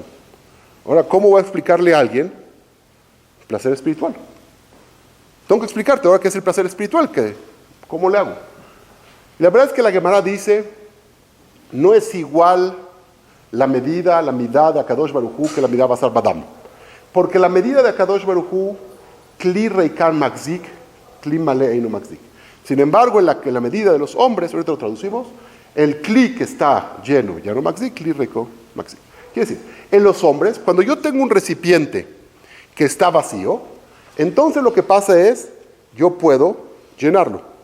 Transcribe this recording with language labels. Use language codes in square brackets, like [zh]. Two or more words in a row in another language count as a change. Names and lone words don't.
[es] Ahora, ¿cómo voy a explicarle a alguien placer espiritual? Tengo que explicarte ahora qué es el placer espiritual, ¿cómo le hago? La verdad es que la Gemara dice, no es igual la medida de [he] הקדוש ברוך הוא [es] que la medida [he] בשר ודם. [es] Porque la medida de [he] הקדוש ברוך הוא, כלי ריקן מחזיק, כלי מלא אינו מחזיק. [es] Sin embargo, en la medida de los hombres, ahorita lo traducimos, el Kli que está lleno, ya no Magzik, [he] כלי ריקו מחזיק. [es] Quiere decir, en los hombres, cuando yo tengo un recipiente que está vacío, entonces lo que pasa es, yo puedo llenarlo.